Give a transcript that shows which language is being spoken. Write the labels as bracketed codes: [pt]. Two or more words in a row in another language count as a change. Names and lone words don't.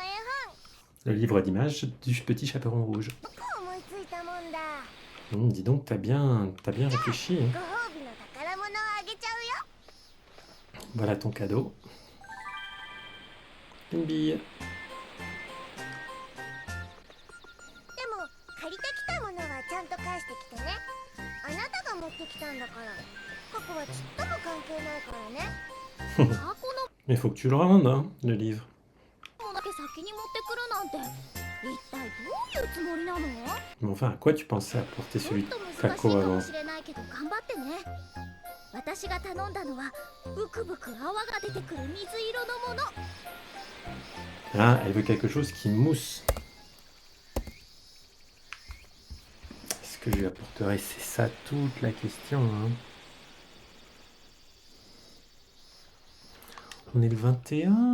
[fr] Le livre d'images du petit chaperon rouge. Dis donc, t'as bien réfléchi, hein. [ja] ご褒美の宝物をあげちゃうよ。 [fr] Voilà ton cadeau. Une bille. [ja] でも借りてきたものはちゃんと返してきてね。あなたが持ってきたんだから。過去はちっとも関係ないからね。過去 [fr] Mais faut que tu le rendes, hein, le livre. [ja] のものだけ先に持ってくるなんて一体どういうつもりなの？ [fr] Mais enfin, à quoi tu pensais apporter [ja] も [fr] celui [ja] っ [fr] de [ja] と難しい [fr] Kako [ja] か [fr] avant? [ja] もしれないけど頑張ってね。私が頼んだのはブクブク泡が出てくる水色のもの。 [fr] Ah, elle veut quelque chose qui mousse. Est-ce que je lui apporterai? C'est ça toute la question, hein. On est le 21?